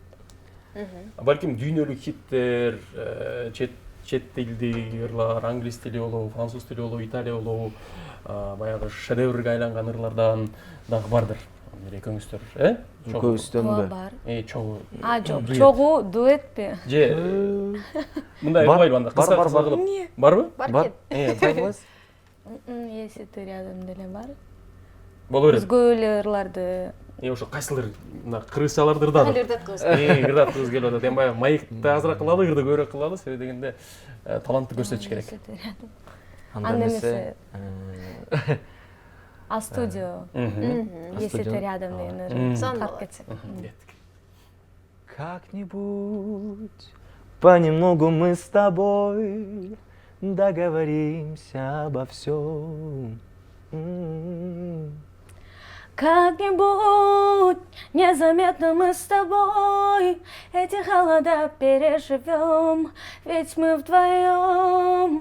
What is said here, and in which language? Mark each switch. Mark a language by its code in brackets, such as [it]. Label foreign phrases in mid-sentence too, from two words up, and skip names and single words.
[ky] Балким дүйнөлүк хиттер, чет тилдеги ырлар, англис тили болобу, француз тили болобу, италия болобу, баягы шедеврге айланган ырлардан дагы бардыр. Экөөңүздөр, Көбүстөнбү? Бар. Чогуу. Жок, чогуу дуэтпи? Же мындай кылбайлы анда, кыска кылып. Барбы? Бар. Байбыз? Если ты рядом деле бар. Боло берет. Өзгө эле ырларды. Ошо кайсылыр мына кыргызчаларды ырдадык. Ырдатыбыз келип атат. Эми баягы маекти азыраак кылалы, ырды көбүрөөк кылалы, себеби дегенде талантты көрсөтүш керек. Анда эмесе [ru] А студио. Если ты рядом, наверное, [ky] тартып кетсек. [ru] Как-нибудь понемногу мы с тобой договоримся обо всем. Как-нибудь незаметно мы с тобой эти холода переживем, ведь мы вдвоем.